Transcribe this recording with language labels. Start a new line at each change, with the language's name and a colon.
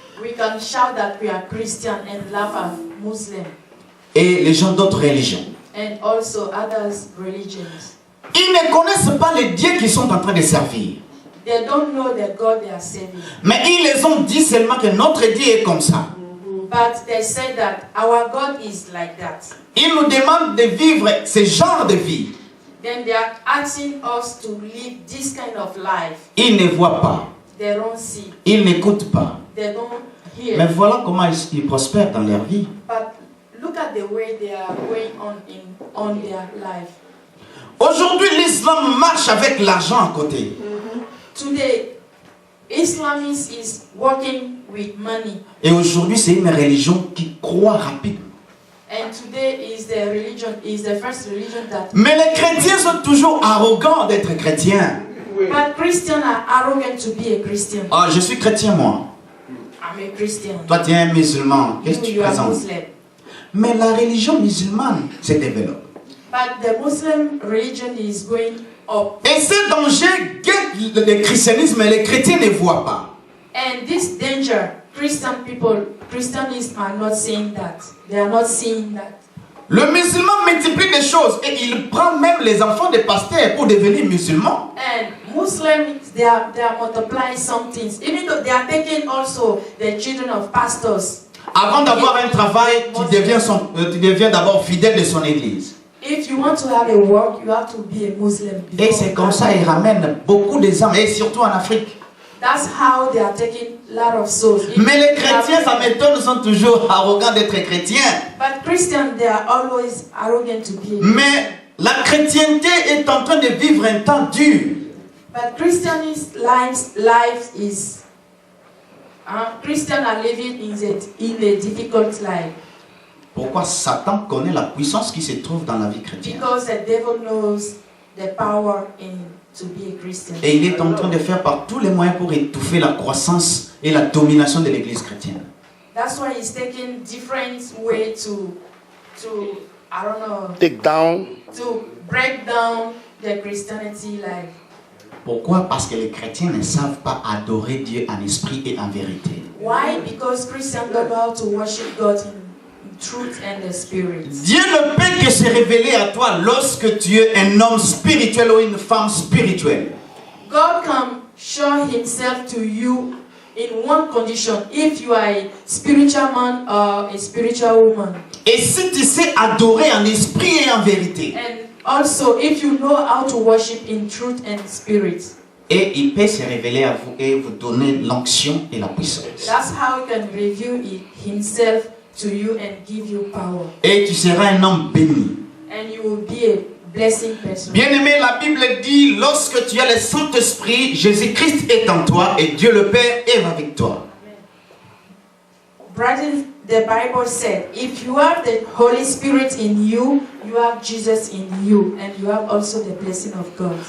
English: We can shout that we are Christian and laugh at Muslim
French: et les gens d'autres religions.
English: and also others religions.
French: Ils ne connaissent pas les dieux qu'ils sont en train de servir.
English: They don't know the God they are serving.
French: Mais ils les ont dit seulement que notre Dieu est comme ça.
English: But they said that our God is like that.
French: Ils nous demandent de vivre ce genre de vie.
English: Then they are asking us to live this kind of life.
French: Ils ne voient pas.
English: They don't see.
French: Ils n'écoutent pas.
English: They don't hear.
French: Mais voilà comment ils prospèrent dans leur vie.
English: But look at the way they are going on their life.
French: Aujourd'hui, l'islam marche avec l'argent à côté.
English: Today, Islamism is working with money.
French: Et aujourd'hui, c'est une religion qui croît rapidement.
English: And today is the first religion that.
French: Mais les chrétiens sont toujours arrogants d'être chrétiens.
English: But Christians are arrogant to be a Christian.
French: Ah, je suis chrétien moi.
English: I'm a Christian.
French: Toi, tu es un musulman. Qu'est-ce que tu
English: You are
French: présentes?
English: Muslim.
French: Mais la religion musulmane se développe.
English: But the Muslim religion is going up.
French: Et ce danger guette le christianisme, mais les chrétiens ne voient pas.
English: And this danger, Christians are not seeing that. They are not seeing that.
French: Le musulman multiplie des choses et il prend même les enfants des pasteurs pour devenir musulmans.
English: And Muslims, they are multiplying some things. Even though they are taking also the children of pastors.
French: Avant d'avoir un travail, tu deviens d'abord fidèle de son église.
English: If you want to have a work, you have to be a Muslim.
French: Et c'est comme ça qu'ils ramènent beaucoup des âmes, et surtout en Afrique.
English: That's how they are taking a lot of souls.
French: Mais les chrétiens, ça m'étonne, sont toujours arrogants d'être chrétiens.
English: But Christians, they are always arrogant to be.
French: Mais la chrétienté est en train de vivre un temps dur.
English: But Christians' life is. Christians are living in a difficult life.
French: Pourquoi Satan connaît la puissance qui se trouve dans la vie chrétienne.
English: Because the devil knows the power to be a Christian.
French: Et il est en train de faire par tous les moyens pour étouffer la croissance et la domination de l'église chrétienne.
English: That's why he's taking different way to I don't know, Take down. to break down the Christianity life.
French: Pourquoi? Parce que les chrétiens ne savent pas adorer Dieu en esprit et en vérité.
English: Why? Because Christians don't know how to worship God in truth and the spirit.
French: Dieu ne peut que se révéler à toi lorsque tu es un homme spirituel ou une femme spirituelle.
English: God can show himself to you in one condition, if you are a spiritual man or a spiritual woman.
French: Et si tu sais adorer en esprit et en vérité.
English: And also, if you know how to worship in truth and spirit.
French: Et il peut se révéler à vous et vous donner l'onction et la puissance.
English: That's how he can reveal himself to you and give you power.
French: Et tu seras un homme béni.
English: And you will be a blessing person.
French: Bien-aimé, la Bible dit, lorsque tu as le Saint-Esprit, Jésus-Christ est en toi et Dieu le Père est avec toi.
English: Brothers, the Bible said, if you have the Holy Spirit in you, you have Jesus in you, and you have also the blessing of God.